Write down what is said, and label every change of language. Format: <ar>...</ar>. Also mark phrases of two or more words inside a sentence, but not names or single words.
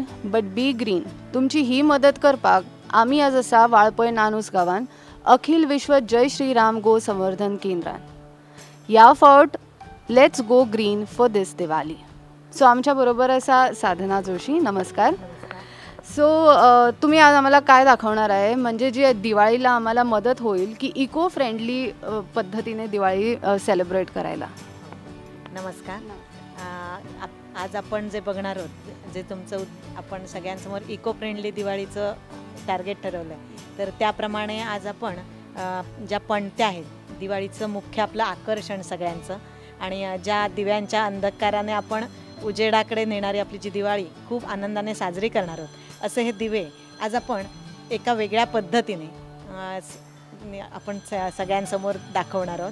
<en>but be green</en> <kok>तुमची ही मदत करपाक आमी आज आसा वाळपय नानूस गांवांत अखिल विश्व जय श्रीराम गो संवर्धन केंद्रान.</kok> <en>ह्या फावट let's go green for this Diwali.</en> <kok>सो आमच्या बरोबर आसा साधना जोशी. नमस्कार.</kok> <mr>सो तुम्ही आज आम्हाला काय दाखवणार आहे, म्हणजे जे दिवाळीला आम्हाला मदत होईल की</mr> <en>eco friendly</en> <mr>पद्धतीने दिवाळी सेलिब्रेट करायला. नमस्कार. आज आपण जे बघणार आहोत, जे तुमचं आपण सगळ्यांसमोर</mr> <en>eco friendly</en> <mr>दिवाळीचं टार्गेट ठरवलं आहे, तर त्याप्रमाणे आज आपण ज्या पणत्या आहेत, दिवाळीचं मुख्य आपलं आकर्षण सगळ्यांचं, आणि ज्या दिव्यांच्या अंधकाराने आपण उजेडाकडे नेणारी आपली जी दिवाळी खूप आनंदाने साजरी करणार आहोत, असे हे दिवे आज आपण एका वेगळ्या पद्धतीने आपण सगळ्यांसमोर दाखवणार आहोत.</mr>